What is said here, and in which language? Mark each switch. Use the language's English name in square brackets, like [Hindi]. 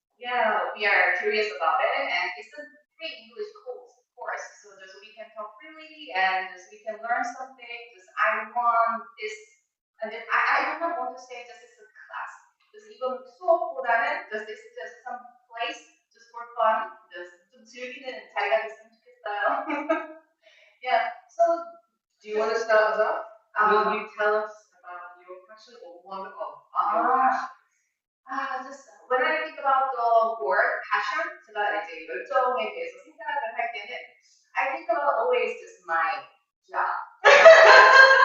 [English] Yeah, we are curious about it, and it's a free English course, so we can talk freely and we can learn something. I want this, and I do not want to say this is a class. even [Korean] 수업보다는 [English] this is just some place just for fun. [Korean] 좀 즐기는 자리가 됐으면 좋겠어요. [English] Yeah. So, do you want to start us off? Will you tell us about your passion or one of your passions? When I think about the word passion, [Korean] 제가 이제 열정에 대해서 생각을 할 때는 [English] I think about always just my job.